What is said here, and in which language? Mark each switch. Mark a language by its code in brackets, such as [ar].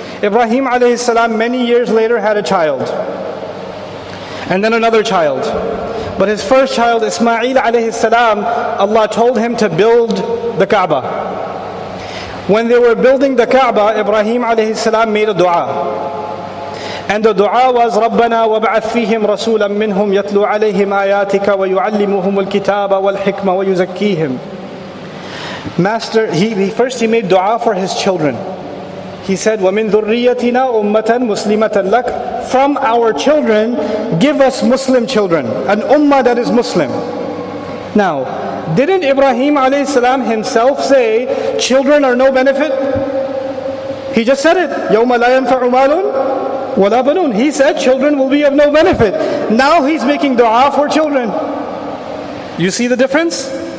[en] Ibrahim alayhi salam many years later had a child. And then another child. But his first child, Ismail alayhi salam, Allah told him to build the Kaaba. When they were building the Kaaba, Ibrahim alayhi salam made a dua. And the dua was, [ar] رَبَّنَا وَابْعَثْ فِيهِمْ رَسُولًا مِّنْهُمْ يَتْلُو عَلَيْهِمْ آيَاتِكَ وَيُعَلِّمُهُمُ الْكِتَابَ وَالْحِكْمَ وَيُزَكِّيهِمْ. [en] Master, he made dua for his children. He said, [ar] وَمِن ذُرِّيَّتِنَا أُمَّةً مُسْلِمَةً لَكَ. [en] From our children, give us Muslim children, an ummah that is Muslim. Now, didn't Ibrahim alayhi salam himself say, children are no benefit? He just said it. [ar] يَوْمَ لَا يَنْفَعُ مَالٌ وَلَا بَنُونَ. [en] He said children will be of no benefit. Now he's making dua for children. You see the difference?